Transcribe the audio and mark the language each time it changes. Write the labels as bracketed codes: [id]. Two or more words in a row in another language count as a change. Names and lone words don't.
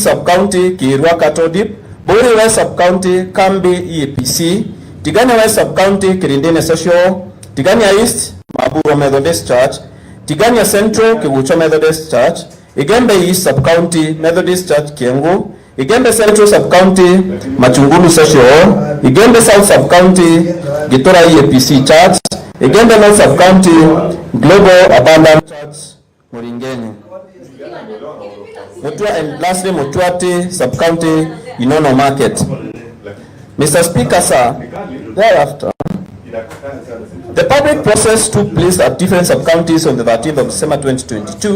[en] Sub-County, Kirwa Katodip, Bore West Sub-County, Kambi EAPC, Tigania West Sub-County, Kirindene Social, Tigania East, Maburo Methodist Church, Tigania Central, Kibucho Methodist Church, Igembe East Sub-County, Methodist Church Kiengo, Igembe Central Sub-County, Machungulu Social, Igembe South Sub-County, Gitora EAPC Church, Igembe North Sub-County, Global Abundant Church, Muringeni. And lastly, Mutuati Sub-County, Inono Market. Mr. Speaker, sir, thereafter, the public process took place at different sub-counties on the 13th of December 2022.